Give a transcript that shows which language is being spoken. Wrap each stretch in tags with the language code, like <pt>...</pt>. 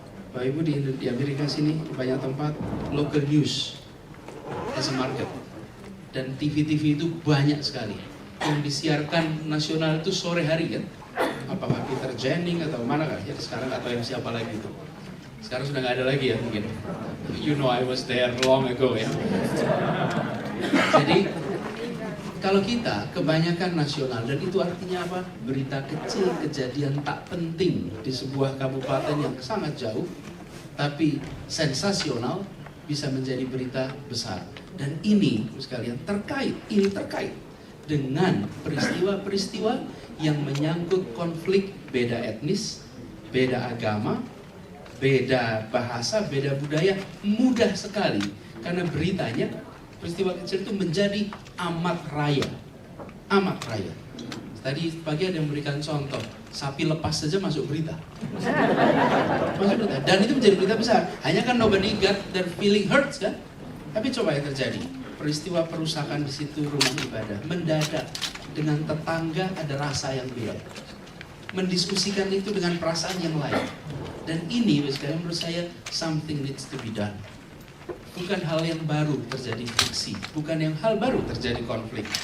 <id>Bapak Ibu di Amerika sini banyak tempat</id> <en>local news as a market,</en> <id>dan TV-TV itu banyak sekali yang disiarkan nasional itu sore hari kan. Apakah Peter Jennings atau mana kan ya sekarang, atau yang siapa lagi itu sekarang sudah nggak ada lagi ya mungkin.</id> <en>You know I was there long ago ya.</en> <id>Jadi kalau kita kebanyakan nasional, dan itu artinya apa? Berita kecil, kejadian tak penting di sebuah kabupaten yang sangat jauh tapi sensasional bisa menjadi berita besar. Dan ini sekalian terkait dengan peristiwa-peristiwa yang menyangkut konflik beda etnis, beda agama, beda bahasa, beda budaya, mudah sekali karena beritanya peristiwa kecil itu menjadi amat raya. Tadi pagi ada yang memberikan contoh, sapi lepas saja masuk berita. Dan itu menjadi berita besar. Hanya kan</id> <en>nobody got their feeling hurts</en> <id>kan? Tapi coba yang terjadi, peristiwa perusakan di situ rumah ibadah, mendadak dengan tetangga ada rasa yang beda, mendiskusikan itu dengan perasaan yang lain. Dan ini menurut saya</id> <en>something needs to be done.</en> <id>Bukan hal yang baru terjadi friksi, bukan yang hal baru terjadi konflik.</id>